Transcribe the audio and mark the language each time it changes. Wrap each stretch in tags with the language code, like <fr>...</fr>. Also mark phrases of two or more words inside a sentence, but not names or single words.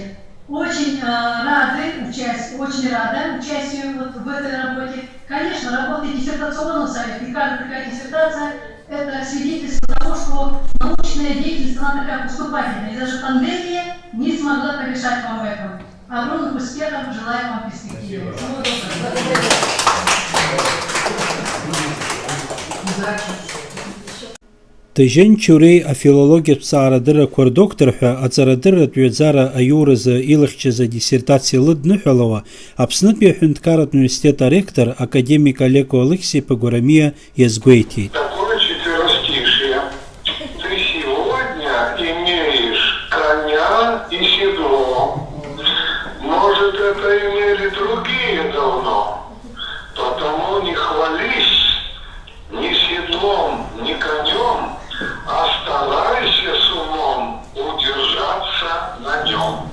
<ru>Очень рада участию вот в этой работе. Конечно, работа диссертационного совета, и каждая такая диссертация – это свидетельство того, что научная деятельность, она такая поступательная. И даже пандемия не смогла помешать вам в этом. Огромных успехов желаю вам в перспективе. Всего доброго.</ru> <ab>Тыжьын Чурей афилологиатә ҭҵаарадыррақәа рдоктор ҳәа аҵарадырратә ҩаӡара аиуразы илыхьчаз адиссертациа лыдныҳәалауа Аԥснытәи аҳәынҭқарратә университет аректор академик Олеко Алексей Погоромиа иазгәеиҭеит.</ab> <ru>И седло. Может, это имели другие давно. Потому не хвались ни седлом, ни конем, а старайся с умом удержаться на нем.</ru>